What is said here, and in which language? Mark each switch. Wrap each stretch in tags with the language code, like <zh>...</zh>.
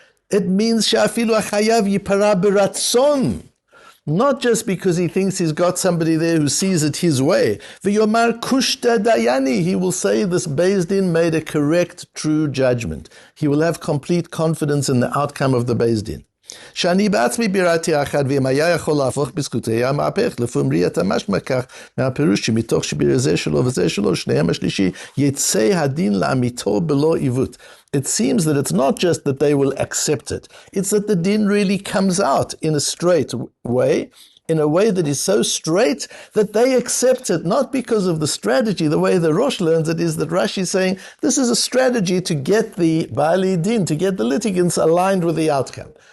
<en>It means</en> <he>she'afilu hachayav yipara beratzon.</he> <en>Not just because he thinks he's got somebody there who sees it his way.</en> <he>V'yomar kushta dayani.</he> <en>He will say this Beis Din made a correct, true judgment. He will have complete confidence in the outcome of the Beis Din.</en> <he>שאני בעצמי ביררתי אחד, ואם היה יכול להפוך בזכותי, היה מהפך, לפעמים ראיית המשמע כך, מהפירוש שמתוך שבירה זה שלו וזה שלו, שניהם השלישי, יצא הדין לאמיתו בלא עיוות.</he> <en>It seems that it's not just that they will accept it, it's that the din really comes out in a straight way, in a way that is so straight that they accept it, not because of the strategy. The way the Rosh learns it is that Rashi is saying, this is a strategy to get the Baalei Din, to get the litigants aligned with the outcome.</en>